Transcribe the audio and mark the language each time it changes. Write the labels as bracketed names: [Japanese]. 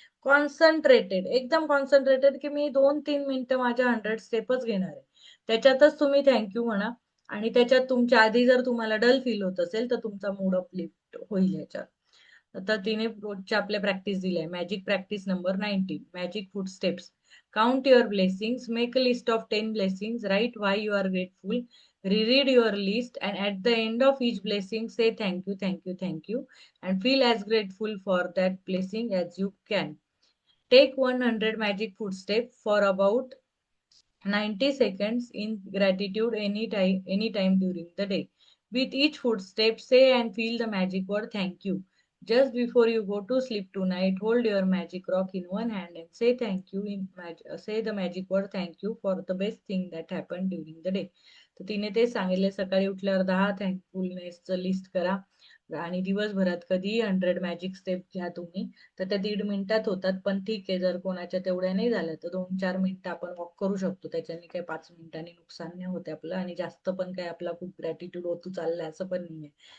[Marathi] Concentrated, एकदम concentrated, की मी 2-3 मिनिटं माझ्या 100 स्टेपच घेणार आहे. त्याच्यातच तुम्ही थँक्यू म्हणा. आणि त्याच्यात तुमच्या आधी जर तुम्हाला डल फील होत असेल, तर तुमचा मूड अपलिफ्ट होईल ह्याच्यात. आता तिने रोजच्या आपल्या प्रॅक्टिस दिल्या. [English] Magic practice number 19, magic food steps. Count your blessings, make a list of 10 blessings, write why you are grateful, reread your list, and at the end of each blessing say thank you, thank you, thank you, and feel as grateful for that blessing as you can. Take 100 magic footsteps for about 90 seconds in gratitude anytime during the day. With each footstep, say and feel the magic word thank you. Just before you go to sleep tonight, hold your magic rock in one hand and say thank you say the magic word thank you for the best thing that happened during the day. [Marathi] तर तिने ते सांगितले, सकाळी उठल्यावर 10 थँकफुलनेसचं list करा. आणि दिवसभरात कधीही 100 मॅजिक स्टेप घ्या तुम्ही. तर त्या 1.5 मिनिटात होतात. पण ठीक आहे, जर कोणाच्या तेवढ्या नाही झाल्या तर 2-4 मिनिटं आपण वॉक करू शकतो. त्याच्याने काही 5 मिनिटांनी नुकसान नाही होते आपलं. आणि जास्त पण काही आपला खूप ग्रॅटिट्यूड होतो चाललाय असं पण नाहीये.